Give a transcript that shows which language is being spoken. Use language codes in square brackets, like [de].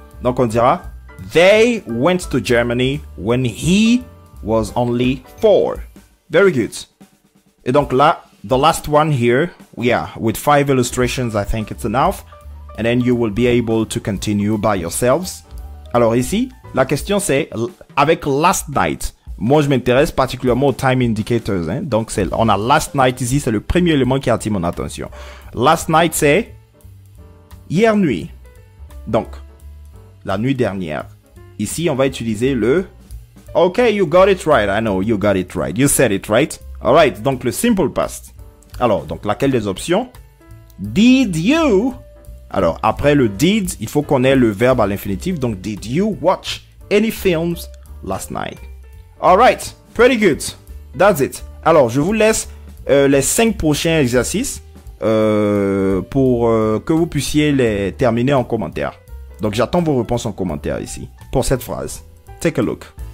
[fr] Donc on dira, [en] they went to Germany when he was only 4. Very good. [fr] Et donc là, [en] the last one here, yeah, with 5 illustrations, I think it's enough. And then you will be able to continue by yourselves. [fr] Alors ici, la question c'est, avec last night, moi je m'intéresse particulièrement aux time indicators. Hein? Donc on a last night ici, c'est le premier élément qui attire mon attention. Last night, c'est hier nuit. Donc, la nuit dernière. Ici, on va utiliser le [en] OK, you got it right. I know, you got it right. You said it right. Alright, [fr] donc le simple past. Alors, donc laquelle des options? [en] Did you? [fr] Alors, après le did, il faut qu'on ait le verbe à l'infinitif. [en] Donc, did you watch any films last night? Alright, pretty good. That's it. [fr] Alors, je vous laisse les 5 prochains exercices. Pour que vous puissiez les terminer en commentaire. Donc j'attends vos réponses en commentaire ici pour cette phrase. [en] Take a look.